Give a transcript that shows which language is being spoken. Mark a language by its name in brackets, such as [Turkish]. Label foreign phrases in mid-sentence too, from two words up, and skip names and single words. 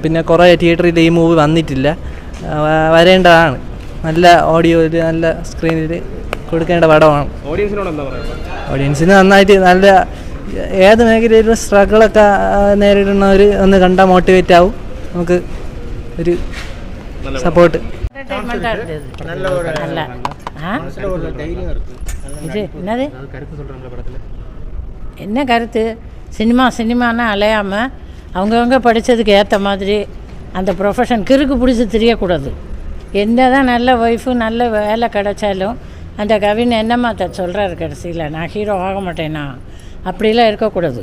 [Malayalam] പിന്നെ കുറേ തിയേറ്ററിൽ ഈ മൂവി വന്നിട്ടില്ല, വരേണ്ടതാണ്. നല്ല ഓഡിയോയിൽ നല്ല സ്ക്രീനിൽ കൊടുക്കേണ്ട പടമാണ്. ഓഡിയൻസിന് നന്നായിട്ട് നല്ല ഏത് മേഖലയിലും സ്ട്രഗിളൊക്കെ നേരിടുന്നവർ ഒന്ന് കണ്ടാൽ മോട്ടിവേറ്റ് ആവും, നമുക്ക് ഒരു സപ്പോർട്ട്. [Tamil] என்ன கருத்து, சினிமான்னு அலையாமல் அவங்கவுங்க படித்ததுக்கு ஏற்ற மாதிரி அந்த ப்ரொஃபஷன் கிறுக்கு பிடிச்சி தெரியக்கூடாது. என்ன தான் நல்ல ஒய்ஃபு நல்ல வேலை கிடைச்சாலும் அந்த கவின் என்னம்மா சொல்கிறாரு கடைசியில், நான் ஹீரோ ஆக மாட்டேனா அப்படிலாம் இருக்கக்கூடாது.